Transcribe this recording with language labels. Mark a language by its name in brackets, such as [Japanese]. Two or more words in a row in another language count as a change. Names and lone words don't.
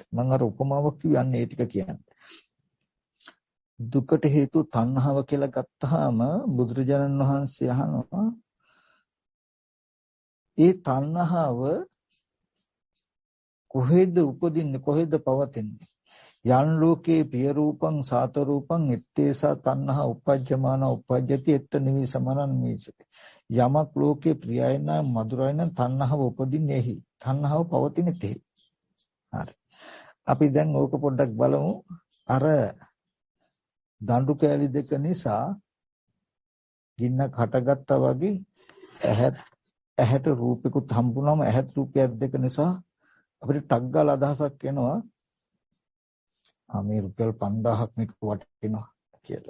[Sinhala] මම අර උපමාවක් කියන්නේ ඒ ටික කියන්නේ. දුකට හේතුව තණ්හාව කියලා ගත්තාම බුදුරජාණන් වහන්සේ අහනවා ඒ තණ්හාව කොහෙද උපදින්නේ කොහෙද පවතින්නේ? [Pali] යන් ලෝකේ පිය රූපං සාත රූපං එත්තේසා තණ්හා උපජ්ජමාන උපජ්ජති එත්ත නිවි සමනන් මීසති. [Sinhala] යමක් ලෝකේ ප්‍රියයි නම් මధుරයි නම් තණ්හාව උපදින්නේ එහි. තණ්හාව පවතින්නේ තෙහි. හරි. අපි දැන් ඕක පොඩ්ඩක් බලමු. අර දඬු කෑලි දෙක නිසා ගින්නක් හටගත්තා වගේ ඇහැට රූපිකුත් හම්බුනම ඇහත් රූපයක් දෙක නිසා අපිට ටක් ගාලා අදහසක් එනවා මේ රුපියල් 5000ක් මේක වටිනවා කියලා.